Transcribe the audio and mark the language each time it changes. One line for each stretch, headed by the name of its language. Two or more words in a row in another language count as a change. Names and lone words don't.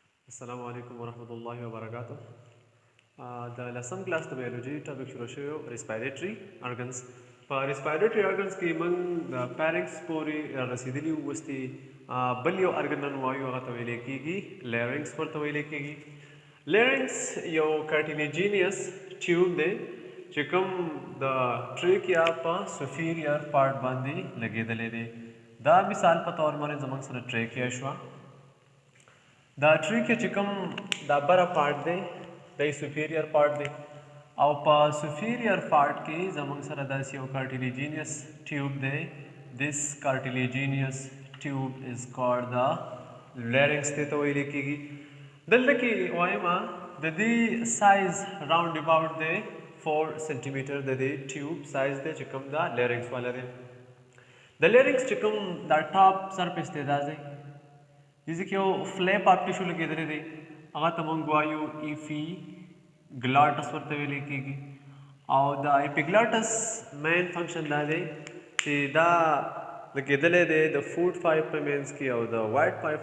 Arabic: السلام عليكم ورحمة الله وبركاته.
English: The lesson class the biology topic
Pashto: شروع شوی
English: respiratory organs.
Pashto: په
English: respiratory organs
Pashto: کې موږ pharynx پورې رسیدلی وستي بل یو organ نن وایو هغه ته ویل کېږي larynx ورته ویل کېږي. larynx یو
English: cartilaginous tube
Pashto: دی چې کوم د trachea په
English: superior part
Pashto: باندې لګېدلی دی. دا مثال په تور باندې زموږ سره trachea شوه. دا trachea چې کوم دا بره پارت دی دا
English: superior part
Pashto: دی او په
English: superior part
Pashto: کې زموږ سره داسې یو
English: cartilaginous tube
Pashto: دی.
English: this cartilaginous tube is called the larynx
Pashto: ته ویل کېږي. دلته کې وایم د دې سایز
English: round about
Pashto: دی 4 سنټیمیټر د دې ټیوب سایز دی چې کوم دا larynx والا دی. د larynx چې کوم دا
English: top surface
Pashto: دی دا دی
Urdu: جیسے کہ وہ
English: flap of tissue
Pashto: لگیدلی دی هغه ته مونږ وایو ایپیګلاټس ورته ویل کېږي او دا ایپیګلاټس مین فنکشن دا دی چې دا لګېدلی دی د
English: food pipe
Pashto: په منځ کې او د
English: white pipe